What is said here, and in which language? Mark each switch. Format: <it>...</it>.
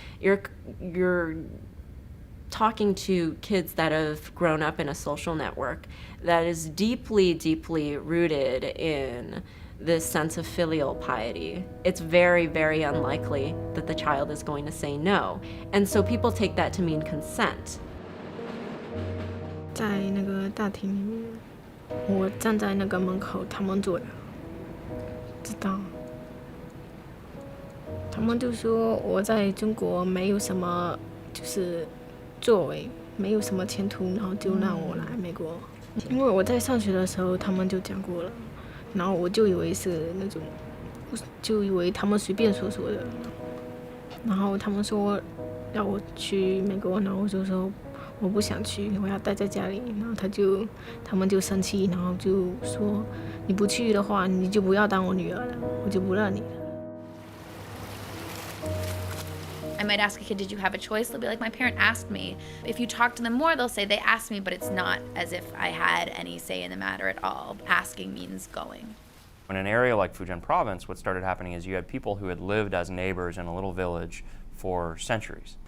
<en>You're talking to kids that have grown up in a social network that is deeply, deeply rooted in this sense of filial piety. It's very, very unlikely that the child is going to say no. And so people take that to mean consent.</en> <zh>在那个大厅里面，我站在那个门口，他们就知道他们就说我在中国没有什么就是作为，没有什么前途，然后就让我来美国。因为我在上学的时候他们就讲过了，然后我就以为是那种，就以为他们随便说说的。然后他们说要我去美国，然后我就说我不想去，我要待在家里。然后他们就生气，然后就说你不去的话，你就不要当我女儿了，我就不让你了。</zh> <en>I might ask a kid, did you have a choice? They'll be like, my parent asked me. If you talk to them more, they'll say they asked me, but it's not as if I had any say in the matter at all. Asking means going. In an area like Fujian province, what started happening is you had people who had lived as neighbors in a little village for centuries.</en>